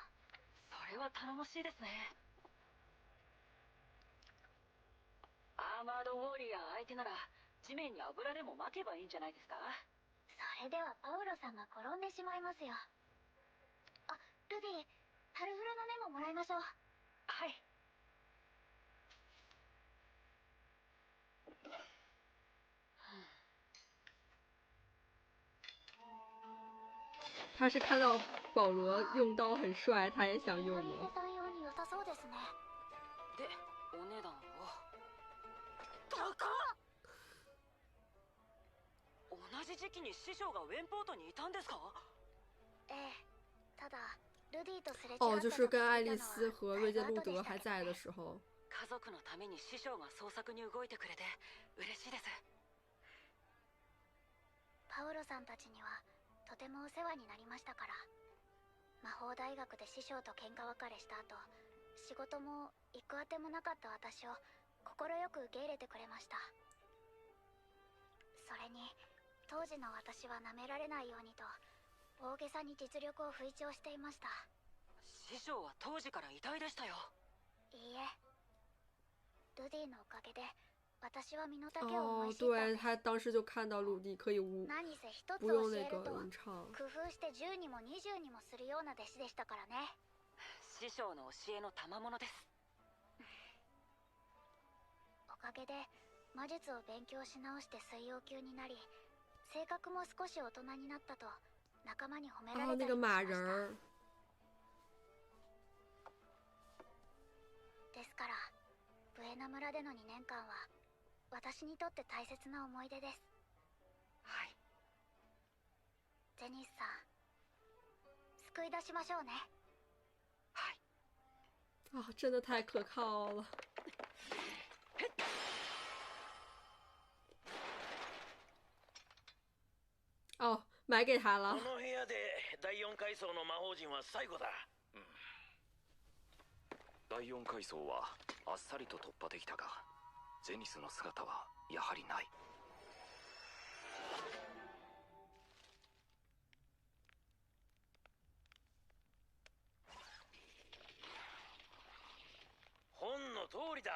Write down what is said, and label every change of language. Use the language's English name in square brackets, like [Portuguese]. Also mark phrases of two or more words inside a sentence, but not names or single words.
[Japanese] それは頼もしいですね。アーマードウォーリアー相手なら地面に油でも撒けばいいんじゃないですか。それではパウロさんが転んでしまいますよ。あ、ルディ、タルフロのメモもらいましょう。はい。 [Chinese] 他是看到保罗用刀很帅，他也想用 [Japanese] エリナリーゼ [Chinese] 吗？ [Japanese] さん用に良さそうですね。で、お値段は高っ。同じ時期に師匠がウェンポートにいたんですか？ええ、ただルディとすれ違 [Chinese] 哦， [Japanese] った [Chinese] 就是跟爱丽 [Japanese] 時 [Chinese] 丝 [Japanese] 聞 [Chinese] 和瑞杰路德还在的时候。 [Japanese] 家族のために師匠が創作に動いてくれて嬉しいです。パウロさんたちにはとてもお世話になりましたから。魔法大学で師匠と喧嘩別れした後、仕事も行くあてもなかった私を快く受け入れてくれました。それに当時の私は舐められないようにと大げさに実力を吹聴していました。師匠は当時から偉大でしたよ。いいえ、ルディのおかげで私は身の丈を思 [Chinese] 哦， [Japanese] い知ったん [Chinese] 对， [Japanese] です。 [Chinese] 他当时就看到鲁迪可以 [Japanese] 何せ一つ [Chinese] 不用那个 [Japanese] 教えると [Chinese] 吟唱。 [Japanese] 工夫して10にも20にもするような弟子でしたからね。師匠の教えの賜物です。おかげで魔術を勉強し直して水曜級になり、性格も少し大人になったと仲間に褒めら [Chinese] 哦， [Japanese] れたり [Chinese] 那个马 [Japanese] もしました。 [Chinese] 人儿。 [Japanese] ですからブエナ村での2年間は私にとって大切な思い出です。はい。ゼニスさん、救い出しましょうね。はい。 [Chinese] 啊、真的太可靠了。哦，买给他了 [Japanese] こ。の部屋で第4階層の魔法陣は最後だ。第4階層はあっさりと突破できたが、ゼニスの姿はやはりない。本の通りだ。